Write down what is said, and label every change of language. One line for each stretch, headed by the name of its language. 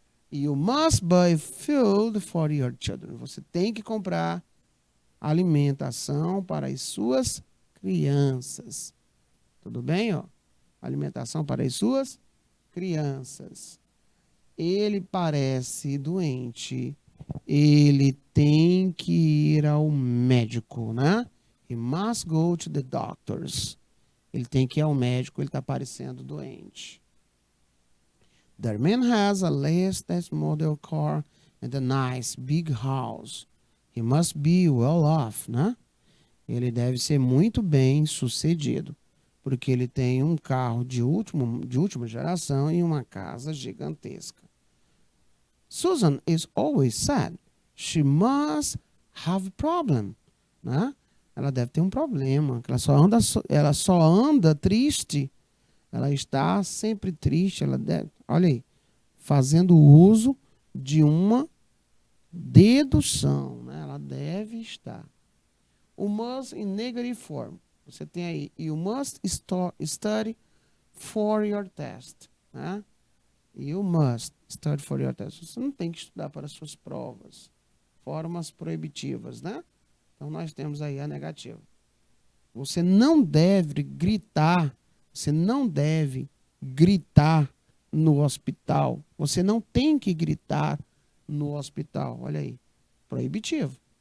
English: You must buy food for your children.
Portuguese: Você tem que comprar alimentação para as suas crianças. Tudo bem, ó? Alimentação para as suas crianças. Ele parece doente. Ele tem que ir ao médico, né?
English: He must go to the doctors.
Portuguese: Ele tem que ir ao médico, ele está parecendo doente.
English: The man has a latest model car and a nice big house. He must be well off,
Portuguese: né? Ele deve ser muito bem sucedido, porque ele tem um carro de última geração e uma casa gigantesca.
English: Susan is always sad. She must have a problem,
Portuguese: né? Ela deve ter um problema. Ela só anda triste. Ela está sempre triste. Ela deve, olha aí, fazendo uso de uma dedução, né? Ela deve estar. O must
English: in negative form.
Portuguese: Você tem aí,
English: you must study for your test,
Portuguese: né?
English: You must study for your test.
Portuguese: Você não tem que estudar para suas provas. Formas proibitivas, né? Então, nós temos aí a negativa. Você não deve gritar. Você não deve gritar no hospital. Você não tem que gritar no hospital. Olha aí. Proibitivo.